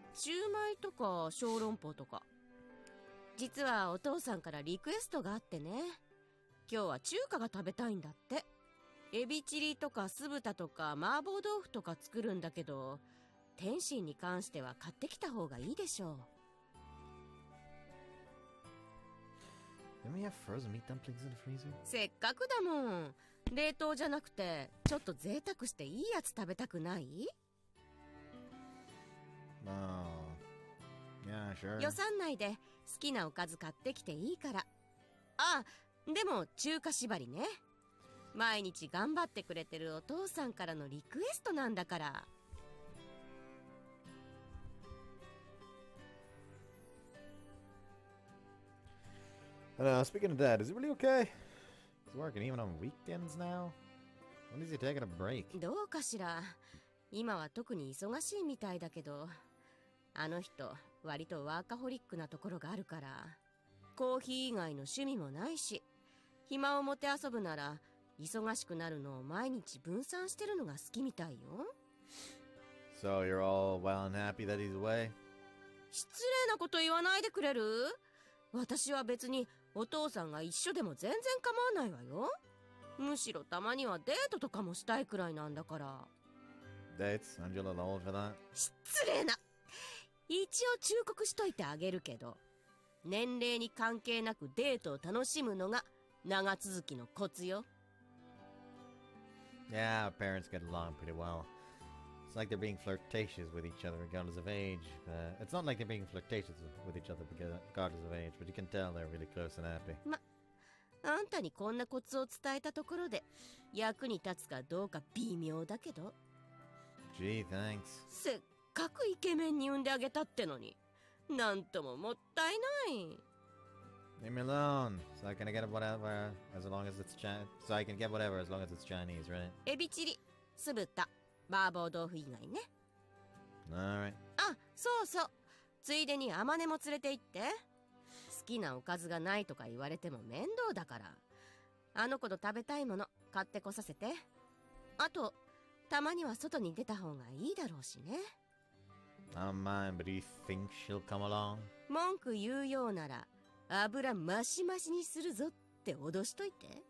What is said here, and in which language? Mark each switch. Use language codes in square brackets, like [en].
[ja] シューマイとか小籠包とか。実はお父さんからリクエストがあってね。今日は中華が食べたいんだって。エビチリとか酢豚とか麻婆豆腐とか作るんだけど、天津に関しては買ってきた方がいいでしょう。 [en] Don't we have frozen meat dumplings in the freezer? [ja] せっかくだもん。冷凍じゃなくてちょっと贅沢していいやつ食べたくない？ [en] Oh. Yeah, sure. [ja] 予算内で好きなおかず買ってきていいから。あ、でも中華縛りね。毎日頑張ってくれてるお父さんからのリクエストなんだから。 [en] Speaking of Dad, is he really okay? He's working even on weekends now? When is he taking a break? [ja] どうかしら。今は特に忙しいみたいだけど、あの人割とワーカホリックなところがあるから、コーヒー以外の趣味もないし、暇を持て遊ぶなら忙しくなるのを毎日分散してるのが好きみたいよ。 [en] So you're all well and happy that he's away? [ja] 失礼なこと言わないでくれる？私は別にお父さんが一緒でも全然構わないわよ。むしろたまにはデートとかもしたいくらいなんだから。 [en] Dates? Aren't you a little old for that? [ja] 失礼な。一応忠告しといてあげるけど、年齢に関係なくデートを楽しむのが長続きのコツよ。 [en] Yeah, our parents get along pretty well. It's like they're being flirtatious with each other regardless of age. It's not like they're being flirtatious with each other regardless of age, but you can tell they're really close and happy. [ja] あんたにこんなコツを伝えたところで役に立つかどうか微妙だけど。 [en] Gee, thanks. [ja] せっかくイケメンに産んであげたってのに、なんとももったいない。 [en] Leave me alone. So I can get whatever as long as it's So I can get whatever as long as it's Chinese, right? [ja] エビチリ、酢豚、麻婆豆腐以外ね。 [en] Alright. [ja] あ、そうそう。ついでにアマネも連れて行って。好きなおかずがないとか言われても面倒だから。あの子の食べたいもの買ってこさせて。あと、たまには外に出た方がいいだろうしね。 [en] I don't mind, but do you think she'll come along? [ja] 文句言うようなら、油マシマシにするぞって脅しといて。